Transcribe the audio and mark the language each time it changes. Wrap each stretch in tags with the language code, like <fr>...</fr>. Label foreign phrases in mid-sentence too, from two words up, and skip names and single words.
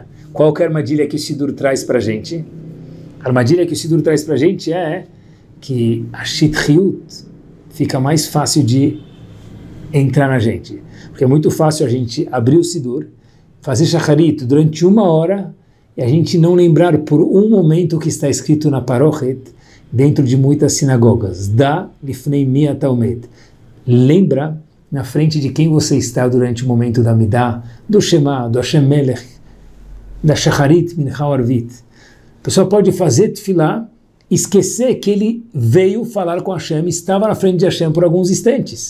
<pt>Qual que é a armadilha que o Sidur traz para a gente? A armadilha que o Sidur traz para a gente é que a Shithiut fica mais fácil de entrar na gente. Porque é muito fácil a gente abrir o Sidur, fazer shacharit durante 1 hora e a gente não lembrar por um momento o que está escrito na Parochet, dentro de muitas sinagogas.</pt> <he>דע לפני מי אתה עומד.</he> <pt>Lembra na frente de quem você está durante o momento da Midah, do Shema, do Hashem Melech, da Shacharit, Mincha Arvit. A pessoa pode fazer tefilá, esquecer que ele veio falar com Hashem, estava na frente de Hashem por alguns instantes.</pt>